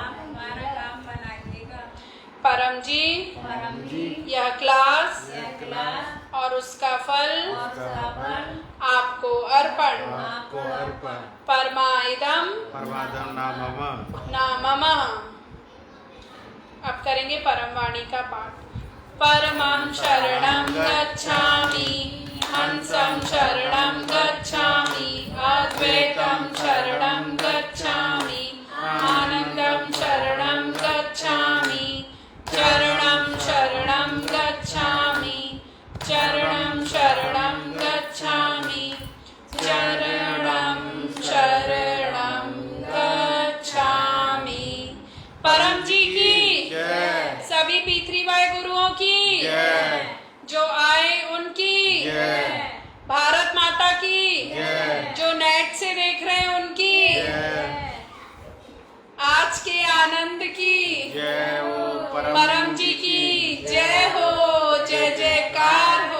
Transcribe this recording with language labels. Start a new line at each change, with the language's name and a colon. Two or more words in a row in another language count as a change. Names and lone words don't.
Hindi: परम जी यह क्लास और उसका फल आपको अर्पण।
Sanskrit: परमाइदम नाममः।
Hindi: अब करेंगे परम वाणी का पाठ।
Sanskrit: परमं शरणं गच्छामि, हंसं शरणं गच्छामि, अद्वैतं शरणं गच्छामि, आनंदं शरणं गच्छामि, चरणं शरणं गच्छामि, चरणं शरणं गच्छामि, चरणं शरणं गच्छामि।
Hindi: परम जी की, सभी P3Y गुरुओं की, जो आए उनकी, भारत माता की, जो नेट से देख रहे हैं उनकी, आज के आनंद की, परम जी की जय हो, जय जयकार हो।